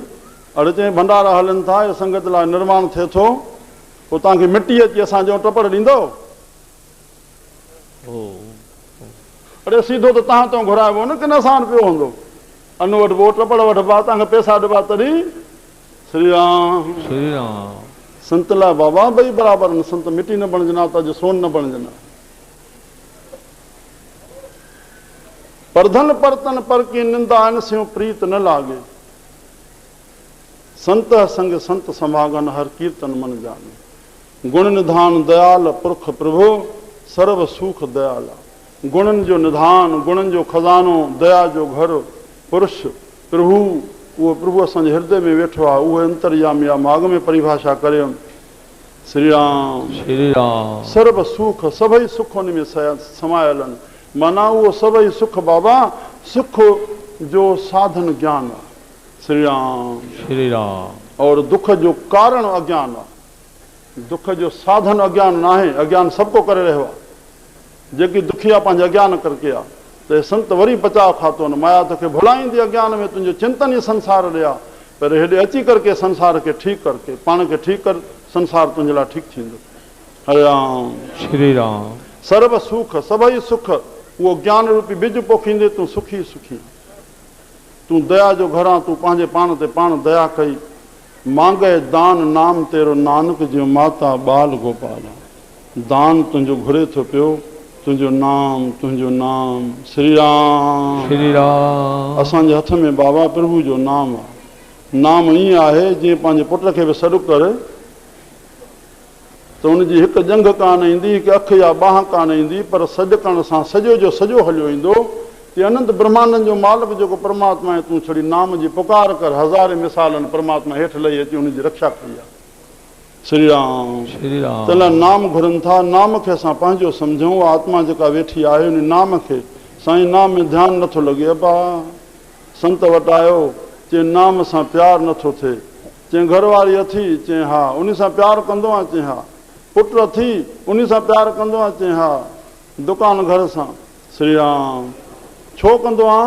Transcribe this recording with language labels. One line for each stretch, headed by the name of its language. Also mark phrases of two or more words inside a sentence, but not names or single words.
Sindhi: अड़े चई भंडारा हलनि था, इहा संगत लाइ निर्माण थिए थो, पोइ तव्हांखे मिटी अची असांजो टपड़ ॾींदो? अड़े सीधो त तव्हां तो घुराइबो न, किन सां पियो हूंदो। अन वठिबो, टपड़ वठिबा, तव्हांखे पैसा ॾिबा तॾहिं। श्री राम श्री राम। संत लाइ बाबा ॿई बराबरि आहिनि। संत मिटी न बणजना त अॼु सोन न बणजना।
Hindi: परधन परतन पर की निंदा इन स्यों प्रीत न लागे। संत संग संत समागन, हर कीर्तन मन जाने। गुण निधान दयाल पुरख प्रभु, सर्व सुख दयाला।
Sindhi: गुणनि जो निधान, गुणनि जो खज़ानो, दया जो घर, पुरुष प्रभु उहो प्रभु असांजे हृदय में वेठो आहे, उहो अंतर्यामी आहे। मां अॻ में परिभाषा करियमि, श्री राम श्री राम सर्व सुख, सभई सुख हुन में समायल आहिनि। माना उहो सभई सुख बाबा, सुख जो साधन ज्ञान आहे। श्री राम श्री राम। और दुख जो कारण अज्ञान आहे। दुख जो साधन अज्ञान न आहे, अज्ञान सबको करे रहियो आहे। जेकी दुखिया पंहिंजे अज्ञान करके आहे, त संत वरी बचाव खातो न, माया तोखे भुलाईंदी अज्ञान में, तुंहिंजो चिंतन ई संसार ॾे आहे। पर हेॾे अची करके संसार खे ठीकु करके, पाण खे ठीकु कर, संसार तुंहिंजे लाइ ठीकु थींदो। हरे राम श्री राम। सर्व सुख, सभई सुख, उहो ज्ञान रूपी बिज पोखींदे तूं सुखी सुखी। तूं दया जो घरां, तूं पंहिंजे पाण ते पाण दया कई।
Hindi: मांगे दान नाम तेरो नानक जो माता बाल गोपाल।
Sindhi: दान तुंहिंजो घुरे थो पियो, तुंहिंजो नाम, तुंहिंजो नाम। श्री राम श्री राम। असांजे हथ में बाबा प्रभु जो नाम आहे। नाम ईअं आहे जीअं पंहिंजे पुट खे बि सॾु कर त हुनजी हिकु जंघ कान ईंदी, हिकु अखि या बांह कान ईंदी, पर सॾु करण सां सॼो जो सॼो हलियो ईंदो। ते अनंत ब्रह्मांडनि जो मालिक जेको परमात्मा आहे, तूं छड़ी नाम जी पुकार कर, हज़ारे मिसालनि परमात्मा हेठि लही अची हुनजी रक्षा कई आहे। श्री राम श्री राम। तला नाम घुरनि था, नाम खे असां पंहिंजो सम्झूं। आत्मा जेका वेठी आहे उन नाम खे, साईं नाम में ध्यानु नथो लॻे। अबा संत वटि आयो, चए नाम सां प्यारु नथो थिए। चए घरवारी अथी, चए हा, उन सां प्यारु कंदो आहे, चए हा। पुट अथी, उन सां प्यारु कंदो आहे, चए हा। दुकान घर सां, श्री राम छो कंदो आहे?